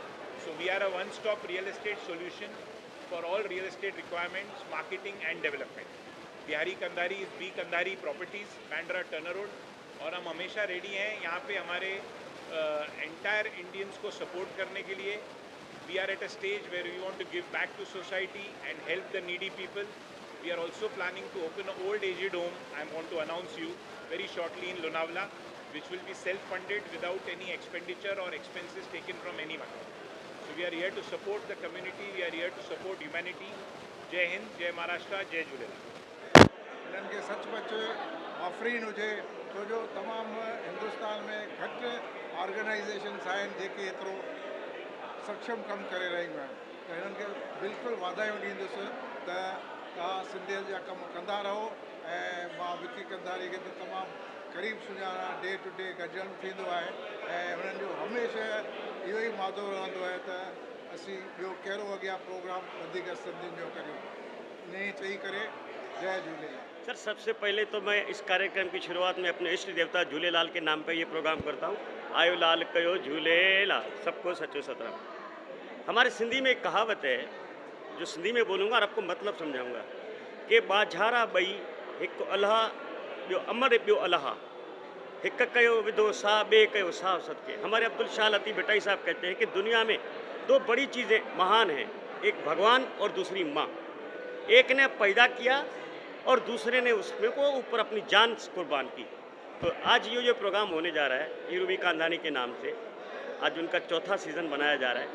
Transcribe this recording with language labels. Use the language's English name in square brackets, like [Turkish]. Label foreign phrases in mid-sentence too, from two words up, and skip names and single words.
[English] So we are a one stop real estate solution for all real estate requirements, marketing and development. Bihari Kandhari is B Kandhari Properties, Bandra Turner Road. [Hindi] और हम हमेशा रेडी हैं यहाँ पे हमारे एंटायर इंडियंस को सपोर्ट करने के लिए। [English] We are at a stage where we want to give back to society and help the needy people. We are also planning to open an old aged home. I want to announce you very shortly in Lonavala. which will be self-funded without any expenditure or expenses taken from anyone. So we are here to support the community, we are here to support humanity. [Hindi] जय हिंद, जय महाराष्ट्र, जय झूलेलाल। [Sindhi] इन्हनि खे सचमुच आफ़रीन हुजे छो जो तमामु हिंदुस्तान में घटि ऑर्गेनाइज़ेशन्स आहिनि जेके एतिरो सक्षम कमु करे रहियूं आहिनि, त हिननि खे बिल्कुलु वाधायूं ॾींदुसि त तव्हां सिंधियत जा कमु कंदा रहो। ऐं मां विकी कंधारी खे त तमामु क़रीब सुञाणा, [English] day to day [Sindhi] गॾिजणु थींदो आहे ऐं हुननि जो हमेशह इहो ई मादो रहंदो आहे त असीं ॿियो कहिड़ो अॻियां प्रोग्राम वधीक सिंधियुनि जो करियूं। इन ई चई करे जय झूलेलाल। [Hindi] सर, सबसे पहले तो मैं इस कार्यक्रम की शुरुआत में अपने इष्ट देवता झूलेलाल के नाम पर ये प्रोग्राम करता हूँ। [Sindhi] आयो लाल कयो झूलेलाल, सबको सचो सतराम। [Hindi] हमारे सिंधी में एक कहावत है, जो सिंधी में बोलूँगा और आपको मतलब समझाऊंगा, कि [Sindhi] बाझारा बई हिकु अलाह ॿियो अमर ॿियो अलाह, हिकु कयो विधो सा ॿिए कयो साव सदके। [Hindi] हमारे अब्दुल शाह लतीफ़ भट्टाई साहब कहते हैं कि दुनिया में दो बड़ी चीज़ें महान हैं, एक भगवान और दूसरी माँ। एक ने पैदा किया और दूसरे ने उसमें को ऊपर अपनी जान कुर्बान की। तो आज ये जो प्रोग्राम होने जा रहा है यूरुबी कांधानी के नाम से, आज उनका चौथा सीज़न बनाया जा रहा है।